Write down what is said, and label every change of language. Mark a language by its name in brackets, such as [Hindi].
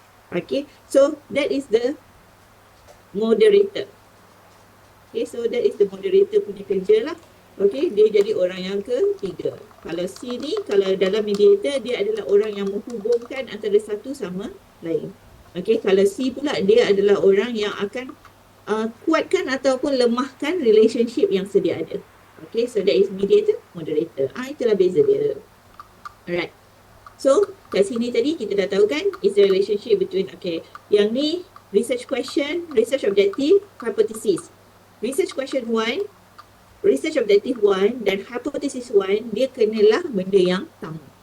[English] Okay, so that is the moderator. Okay, so that is the moderator [Malay] punya kerja lah. Okay, dia jadi orang yang ketiga. Kalau C ni, kalau dalam mediator, dia adalah orang yang menghubungkan antara satu sama lain. Okay, kalau C pula, dia adalah orang yang akan kuatkan ataupun lemahkan relationship yang sedia ada. [English] Okay, so that is mediator, moderator. [Malay] Itulah beza dia. Alright. So, kat sini tadi kita dah tahu kan, [English] is the relationship between, [Malay] okay, yang ni research question, research objective, hypothesis. Research question 1, research objective 1 dan hypothesis 1, dia kenalah benda yang sama.